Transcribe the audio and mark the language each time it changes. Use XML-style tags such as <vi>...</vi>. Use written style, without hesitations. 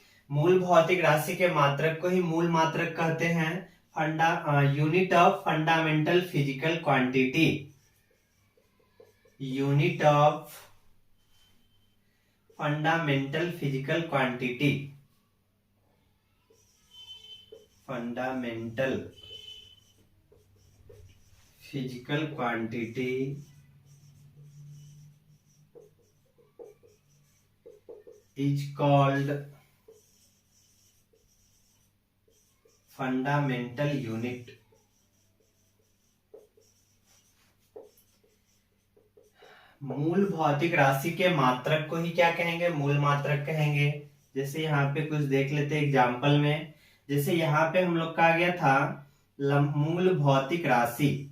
<hi>मूल भौतिक राशि के मात्रक को ही मूल मात्रक कहते हैं।</hi> <en>Unit of fundamental physical quantity. Unit of fundamental physical quantity. Fundamental physical quantity is called fundamental unit।</en> <hi>मूल भौतिक राशि के मात्रक को ही क्या कहेंगे? मूल मात्रक कहेंगे। जैसे यहाँ पे कुछ देख लेते हैं एग्जाम्पल में। जैसे यहाँ पे हम लोग का आ गया था मूल भौतिक राशि।</hi>